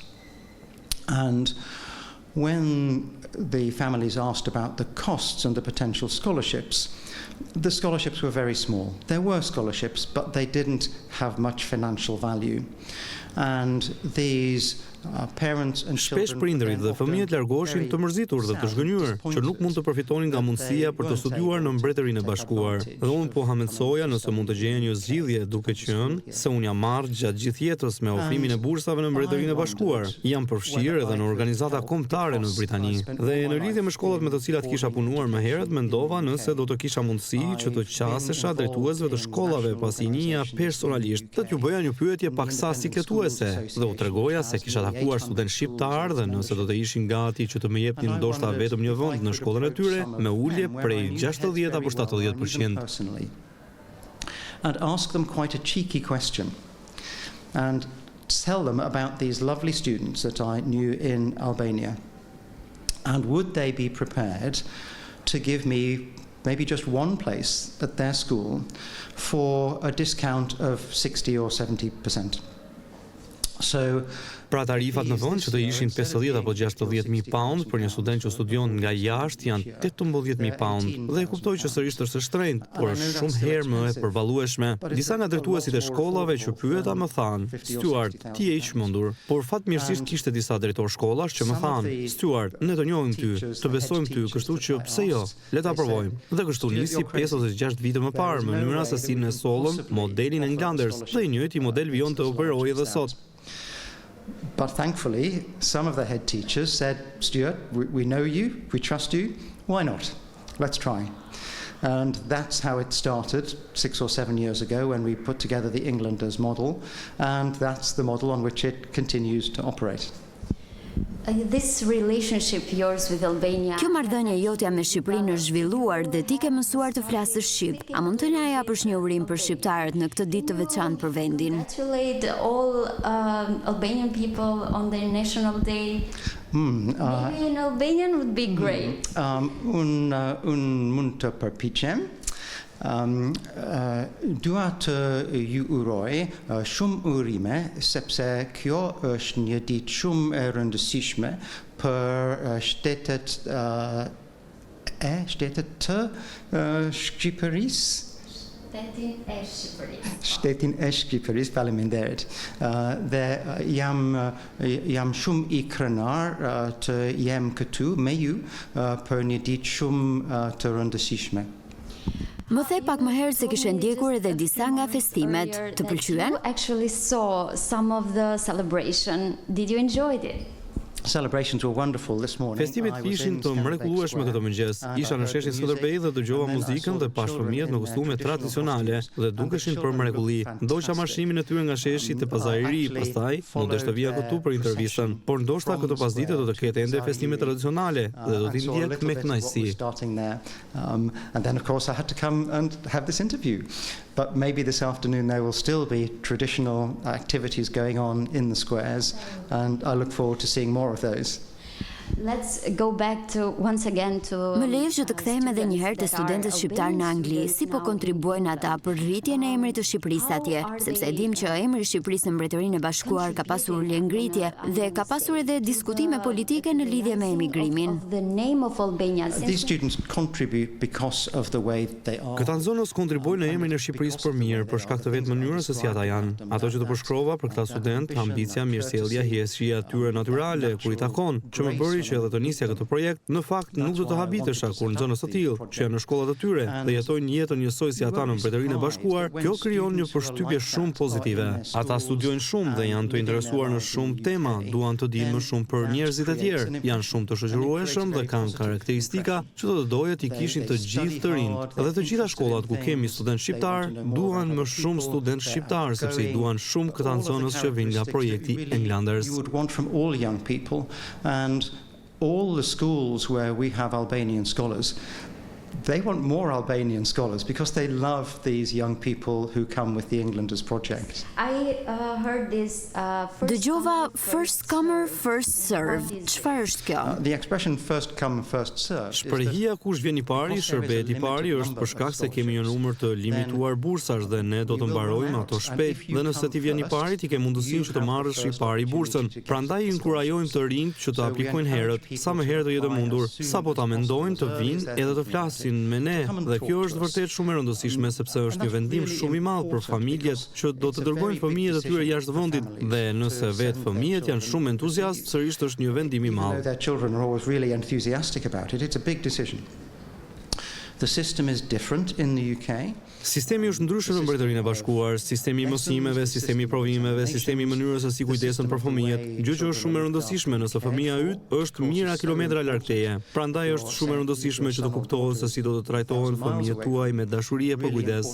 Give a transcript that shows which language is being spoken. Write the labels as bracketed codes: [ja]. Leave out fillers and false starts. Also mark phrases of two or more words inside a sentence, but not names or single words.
[en] And when the families asked about the costs and the potential scholarships, the scholarships were very small. There were scholarships, but they didn't have much financial value. And these [sq] Shpesh prindërit dhe fëmijët largoheshin të mërzitur dhe të zhgënjur, që nuk mund të përfitonin nga mundësia për të studiuar në Mbretërinë e Bashkuar. Dhe unë po hamendsoja nëse mund të gjejnë një zgjidhje, duke qenë se unë jam marrë gjatë gjithë jetës me ofrimin e bursave në Mbretërinë e Bashkuar. Jam përfshirë edhe në organizata kombëtare në Britani. Dhe në lidhje me shkollat me të cilat kisha punuar më herët, mendova nëse do të kisha mundësi që të qasesha drejtuesve të shkollave pasi njihja personalisht të t'ju bëja një pyetje paksa sikletuese dhe u tregoja se kisha takuar studentë shqiptar dhe nëse do të ishin gati që të më jepnin ndoshta vetëm një vend në shkollën e tyre me ulje prej 60 apo 70%. [en] And ask them quite a cheeky question and tell them about these lovely students that I knew in Albania. And would they be prepared to give me maybe just one place at their school for a discount of 60 or 70%? So [sq] Pra tarifat në vend që të ishin 50 apo 60.000 pound për një student që studion nga jashtë janë 18.000 pound dhe e kuptoj që sërish është shtrenjtë, por është shumë herë më e përballueshme. Disa nga drejtuesit e shkollave që pyeta më thanë: "Stuart, ti je i çmendur." Por fatmirësisht kishte disa drejtor shkollash që më thanë: "Stuart, ne të njohim ty, të besojmë ty, kështu që pse jo? Le ta provojmë." Dhe kështu nisi 5 ose 6 vite më parë mënyra se si ne sollëm modelin Englanders dhe i njëjti model vijon të operojë edhe sot. [en] But thankfully, some of the head teachers said, "Stuart, we know you, we trust you, why not? Let's try." And that's how it started 6 or 7 years ago when we put together the Englanders model, and that's the model on which it continues to operate. This relationship yours with Albania. [sq] Kjo marrëdhënie jotja me Shqipërinë është zhvilluar dhe ti ke mësuar të flasësh shqip. A mund të na japësh një urim për shqiptarët në këtë ditë të veçantë për vendin? [en] Congratulate all Albanian people on their National Day. Maybe in Albanian would be great. [sq] Un mund të përpiqem. Dua të ju uroj shumë urime sepse kjo është një ditë shumë e rëndësishme për shtetet të Shqipërisë. Shtetin e Shqipërisë, faleminderit. Dhe jam shumë i krenar të jem këtu me ju për një ditë shumë të rëndësishme. Më the pak më herë se kishe ndjekur edhe disa nga festimet. Të pëlqyen? [en] You actually saw some of the celebration. Did you enjoy it? Celebrations were wonderful this morning. [sq] Festimet ishin të mrekullueshme këtë mëngjes. Isha në sheshin Skënderbej dhe dëgjova muzikën dhe pash fëmijët në kostume tradicionale dhe dukeshin për mrekulli. Ndoqa marshimin e tyre nga sheshi te pazari i ri, pastaj mundesh të vija këtu për intervistën. Por ndoshta këtë pasdite do të ketë ende festime tradicionale dhe do t'i ndjek me kënaqësi. [en] And then of course I had to come and have this interview. But maybe this afternoon there will still be traditional activities going on in the squares, and I look forward to seeing more of those. Let's go back to once again to. [sq] Më lejo që të kthehemi edhe një herë te studentët shqiptar në Angli, si po kontribuojnë ata për rritjen e emrit të Shqipërisë atje, sepse e dim që emri i Shqipërisë në Mbretërinë e Bashkuar ka pasur ngritje dhe ka pasur edhe diskutime politike në lidhje me emigrimin. [en] The name of Albania. These students contribute because of the way they are. [sq] Këta nxënës kontribuojnë në emrin e Shqipërisë për mirë, për shkak të vetë mënyrës se si ata janë. Ato që të përshkrova për këta student, ambicia, mirësjellja, hijeshtria e tyre natyrale kur i takon, që më bëri që edhe të nisja këtë projekt, në fakt nuk do të habitesha kur nxënës të tillë, që janë në shkollat e tyre dhe jetojnë jetën njësoj si ata në Mbretërinë e Bashkuar, kjo krijon një përshtypje shumë pozitive. Ata studiojnë shumë dhe janë të interesuar në shumë tema, duan të dinë më shumë për njerëzit e tjerë, janë shumë të shoqërueshëm dhe kanë karakteristika që do të doja t'i kishin të gjithë të rinjt. Dhe të gjitha shkollat ku kemi student shqiptar duan më shumë student shqiptar sepse i duan shumë këta nxënës që vijnë nga projekti Englanders. [en] You would want from all young people, and all the schools where we have Albanian scholars, they want more Albanian scholars because they love these young people who come with the Englanders project. I heard this [sq] Dëgjova [en] first comer first served. [sq] Çfarë është kjo? [en] The expression first come first served. [sq] Shprehja kush vjen i pari, shërbet i pari është për shkak se kemi një numër të limituar bursash dhe ne do të mbarojmë ato shpejt. Dhe nëse ti vjen i pari, ti ke mundësinë që të marrësh i pari bursën. Prandaj i inkurajojmë të rinjt që të aplikojnë herët, sa më herët do jetë mundur, sapo ta mendojnë të vinë edhe të flasin bursin me ne dhe kjo është vërtet shumë e rëndësishme sepse është një vendim shumë i madh për familjet që do të dërgojnë fëmijët e tyre jashtë vendit dhe nëse vetë fëmijët janë shumë entuziastë, sërish është një vendim i madh. [en] Their children are always really enthusiastic about it. It's a big decision. The system is different in the UK. [sq] Sistemi është ndryshe në Mbretërinë e Bashkuar, sistemi i mësimeve, sistemi i provimeve, sistemi i mënyrës se si kujdesen për fëmijët, gjë që është shumë e rëndësishme nëse fëmia yt është mijëra kilometra larg teje. Prandaj është shumë e rëndësishme që të kuptohet se si do të trajtohen fëmijët tuaj me dashuri e kujdes.